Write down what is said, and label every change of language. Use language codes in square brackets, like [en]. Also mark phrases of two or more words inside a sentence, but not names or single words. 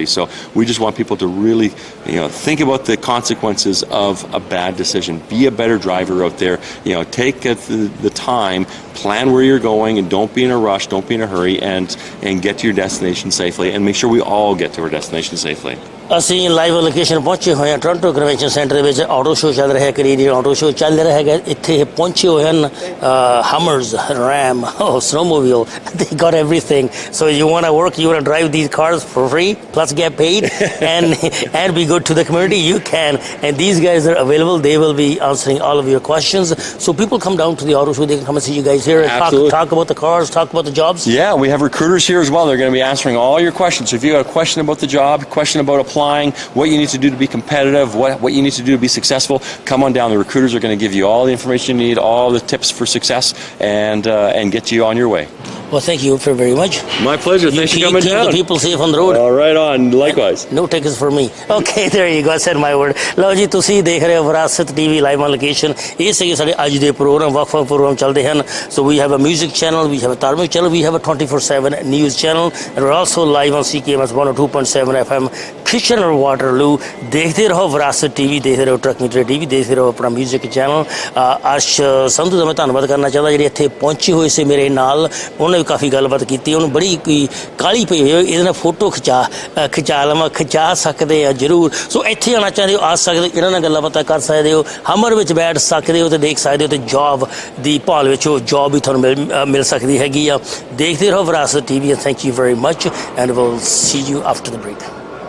[en] So we just want people to really, think about the consequences of a bad decision. Be a better driver out there. Take the time, plan where you're going, and don't be in a rush. Don't be in a hurry, and get to your destination safely, and make sure we all get to our destination safely. [pa] ਅਸੀਂ ਲਾਈਵ ਲੋਕੇਸ਼ਨ ਪਹੁੰਚੇ ਹੋਏ ਹਾਂ ਟੋਰਾਂਟੋ ਕਨਵੈਨਸ਼ਨ ਸੈਂਟਰ ਦੇ ਵਿੱਚ ਆਟੋ ਸ਼ੋਅ ਚੱਲ ਰਿਹਾ ਕੈਨੇਡੀਅਨ ਆਟੋ ਸ਼ੋਅ ਚੱਲ ਰਿਹਾ ਹੈਗਾ ਇੱਥੇ ਇਹ ਪਹੁੰਚੇ ਹੋਏ ਹਨ ਹਮਰਸ [en] RAM snowmobile they got everything so you want to work you want to drive these cars for free plus get paid and be good to the community you can and these guys are available they will be answering all of your questions so people come down to the auto show they can come and see you guys here and talk about the cars talk about the jobs. Yeah, we have recruiters here as well. They're going to be answering all your questions. So if you have a question about the job, question about applying, what you need to do to be competitive, what you need to do to be successful, come on down. The recruiters are going to give you all the information you need, all the tips for success, and get you on your way. Well, thank you very much. My pleasure. Thanks for coming down. Keep the people safe on the road. All right on. Likewise. No tickets for me. Okay, there you go. I said my word. [pa] ਲਓ ਜੀ ਤੁਸੀਂ ਦੇਖ ਰਹੇ ਹੋ ਵਿਰਾਸਤ TV [en] live on location [pa] ਇਹ ਸੀਗੇ ਸਾਡੇ ਅੱਜ ਦੇ ਪ੍ਰੋਗਰਾਮ ਵੱਖ-ਵੱਖ ਪ੍ਰੋਗਰਾਮ ਚੱਲਦੇ ਹਨ [en] so we have a music channel we have a [pa] ਧਾਰਮਿਕ [en] channel we have a 24/7 news channel and we're also live on CKMS 102.7 FM Kitchener Waterloo [pa] ਦੇਖਦੇ ਰਹੋ ਵਿਰਾਸਤ TV ਦੇਖਦੇ ਰਹੋ ਟਰੱਕ ਮੀਟਰ TV ਦੇਖਦੇ ਰਹੋ ਆਪਣਾ ਮਿਊਜ਼ਿਕ ਚੈਨਲ ਅਰਸ਼ ਸੰਧੂ ਦਾ ਮੈਂ ਧੰਨਵਾਦ ਕਰਨਾ ਚਾਹੁੰਦਾ ਜਿਹੜੇ ਇੱਥੇ ਪਹੁੰਚੇ ਹੋਏ ਸੀ ਮੇਰੇ ਨਾਲ ਉਹਨੇ ਵੀ ਕਾਫੀ ਗੱਲਬਾਤ ਕੀਤੀ ਉਹਨੂੰ ਬੜੀ ਕੋਈ ਕਾਹਲੀ ਪਈ ਹੋਈ ਇਹਦੇ ਨਾਲ ਫੋਟੋ ਖਿਚਾ ਲਵਾਂ ਖਿਚਾ ਸਕਦੇ ਆ ਜ਼ਰੂਰ ਸੋ ਇੱਥੇ ਆਉਣਾ ਚਾਹੁੰਦੇ ਹੋ ਆ ਸਕਦੇ ਇਹਨਾਂ ਨਾਲ ਗੱਲਾਂ ਬਾਤਾਂ ਕਰ ਸਕਦੇ ਹੋ ਹਮਰ ਵਿੱਚ ਬੈਠ ਸਕਦੇ ਹੋ ਤੇ ਦੇਖ ਸਕਦੇ ਹੋ ਤੇ ਜੌਬ ਦੀ ਭਾਲ ਵਿੱਚ ਉਹ ਜੌਬ ਵੀ ਤੁਹਾਨੂੰ ਮਿਲ ਸਕਦੀ ਹੈਗੀ ਆ ਦੇਖਦੇ ਰਹੋ ਵਿਰਾਸਤ TV [en] and thank you very much and we'll see you after the break.